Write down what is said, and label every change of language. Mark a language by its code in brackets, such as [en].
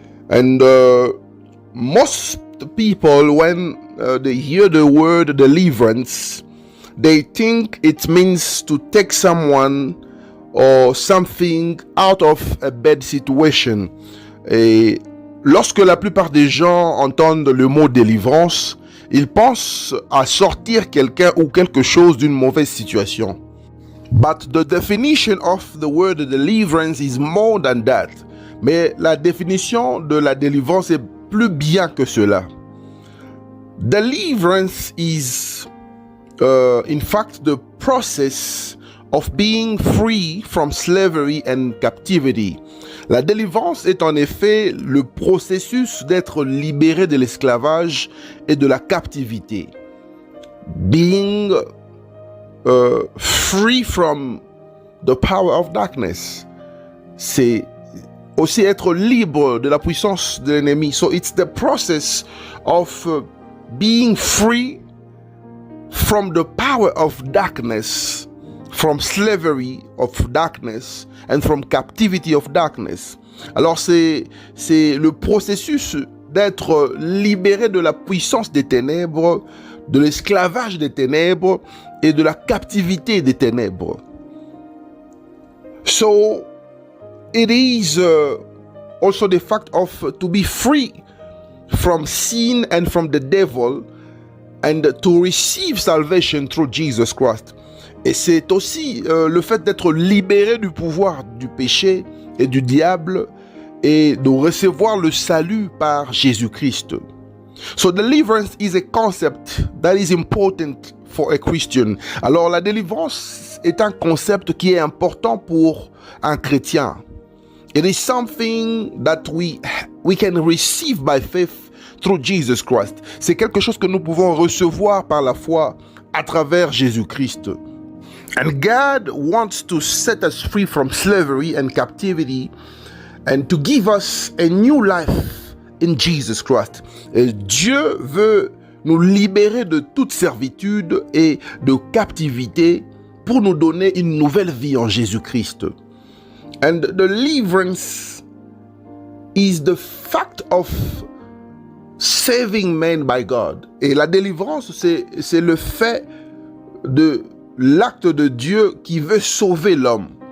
[en] And most people, when they hear the word deliverance, they think it means to take someone or something out of a bad situation. [fr] Et lorsque la plupart des gens entendent le mot délivrance, ils pensent à sortir quelqu'un ou quelque chose d'une mauvaise situation. [en] But the definition of the word deliverance is more than that. [fr] Mais la définition de la délivrance est plus bien que cela. [en] Deliverance is, in fact, the process of being free from slavery and captivity. [fr] La délivrance est en effet le processus d'être libéré de l'esclavage et de la captivité. [en] Being free from the power of darkness. [fr] C'est aussi être libre de la puissance de l'ennemi. [en] So it's the process of being free from the power of darkness, from slavery of darkness and from captivity of darkness. [fr] Alors c'est le processus d'être libéré de la puissance des ténèbres, de l'esclavage des ténèbres et de la captivité des ténèbres. [en] So it is also the fact of to be free from sin and from the devil and to receive salvation through Jesus Christ. [fr] Et c'est aussi le fait d'être libéré du pouvoir du péché et du diable et de recevoir le salut par Jésus-Christ. [en] So deliverance is a concept that is important for a Christian. [fr] Alors la délivrance est un concept qui est important pour un chrétien. [en] It is something that we can receive by faith through Jesus Christ. [fr] C'est quelque chose que nous pouvons recevoir par la foi à travers Jésus-Christ. [en] And God wants to set us free from slavery and captivity and to give us a new life in Jesus Christ. [fr] Et Dieu veut nous libérer de toute servitude et de captivité pour nous donner une nouvelle vie en Jésus-Christ. [en] And deliverance is the fact of saving man by God. [fr] Et la délivrance, c'est le fait de l'acte de Dieu qui veut sauver l'homme.